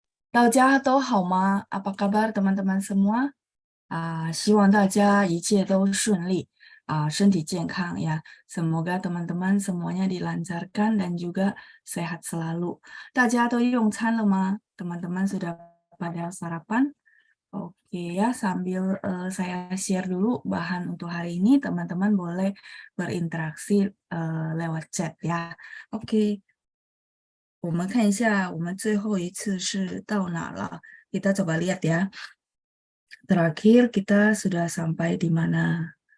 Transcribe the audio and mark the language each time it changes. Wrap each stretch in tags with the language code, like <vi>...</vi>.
<zh>大家都好吗？</zh> <id>Apa kabar teman-teman semua?</id> <zh>希望大家一切都顺利身体健康ya.</zh> <id>Semoga teman-teman semuanya dilancarkan dan juga sehat selalu.</id> <zh>大家都用餐了吗？</zh> <id>teman-teman sudah pada sarapan? Oke ya, sambil saya share dulu bahan untuk hari ini, teman-teman boleh berinteraksi lewat chat ya.</id> <zh>Oke, 我们看一下我们最后一次是到哪了。</zh> <id>Kita coba lihat ya. Terakhir kita sudah sampai di mana?</id>